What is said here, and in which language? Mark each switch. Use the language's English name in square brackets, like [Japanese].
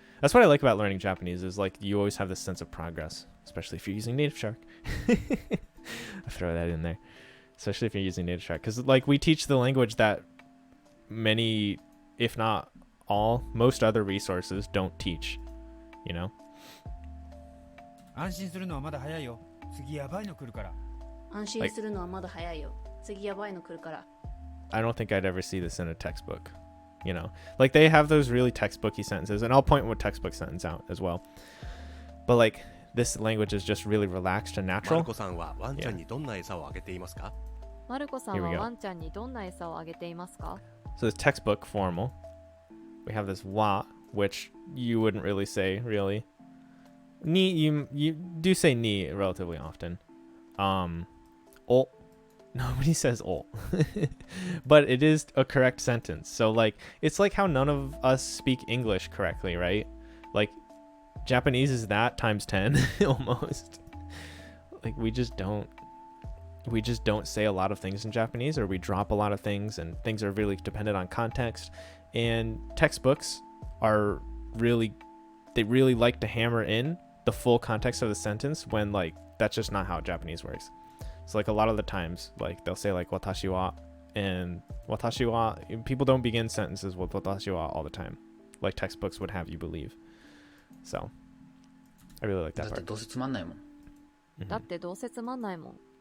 [English] That's what I like about learning Japanese, is like you always have this sense of progress, especially if you're using Native Shark. I throw that in there. Especially if you're using Native Shark, because like we teach the language that many, if not all, most other resources don't teach, you know? [Japanese] 安心するのはまだ早いよ。次やばいの来るから。安心するのはまだ早いよ。次やばいの来るから。 [English] I don't think I'd ever see this in a textbook, you know? Like they have those really textbooky sentences, and I'll point one textbook sentence out as well. But like this language is just really relaxed and natural. [Japanese] マルコさんはワンちゃんにどんな餌をあげていますか？マルコさんはワンちゃんにどんな餌をあげていますか？ [English] So this textbook formal. We have this wa, which you wouldn't really say, really. Ni, you do say ni relatively often. Ol. Nobody says ol. But it is a correct sentence. So like, it's like how none of us speak English correctly, right? Like, Japanese is that times 10 almost. Like we just don't say a lot of things in Japanese, or we drop a lot of things, and things are really dependent on context. And textbooks are really like to hammer in the full context of the sentence, when like that's just not how Japanese works. So like a lot of the times, like they'll say like watashi wa, and watashi wa, people don't begin sentences with watashi wa all the time, like textbooks would have you believe. So I really like that part. [Japanese] だってどうせつまんないもん。だってどうせつまんないもん。